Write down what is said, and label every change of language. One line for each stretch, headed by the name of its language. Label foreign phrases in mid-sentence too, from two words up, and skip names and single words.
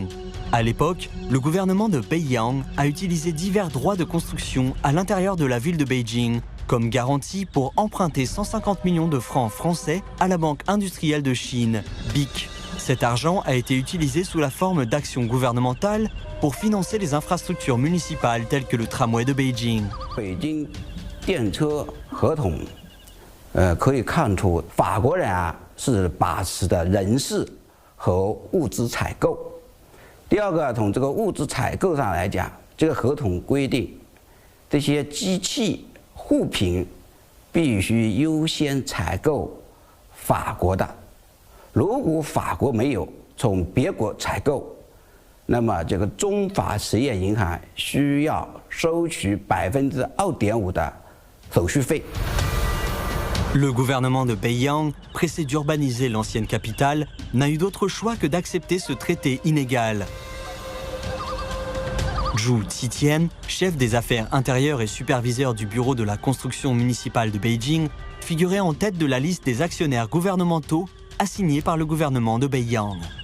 French: À l'époque, le gouvernement de Beiyang a utilisé divers droits de construction à l'intérieur de la ville de Beijing comme garantie pour emprunter 150 millions de francs français à la Banque industrielle de Chine, BIC. Cet argent a été utilisé sous la forme d'actions gouvernementales pour financer les infrastructures municipales telles que le tramway de Beijing.
Chinese: 可以看出法国人是把持的人事和物资采购。第二个，从这个物资采购上来讲，这个合同规定，这些机器货品必须优先采购法国的。如果法国没有从别国采购，那么这个中法实业银行需要收取2.5%的手续费。
French: Le gouvernement de Beiyang, pressé d'urbaniser l'ancienne capitale, n'a eu d'autre choix que d'accepter ce traité inégal. Zhu Zitian, chef des affaires intérieures et superviseur du bureau de la construction municipale de Beijing, figurait en tête de la liste des actionnaires gouvernementaux assignés par le gouvernement de Beiyang.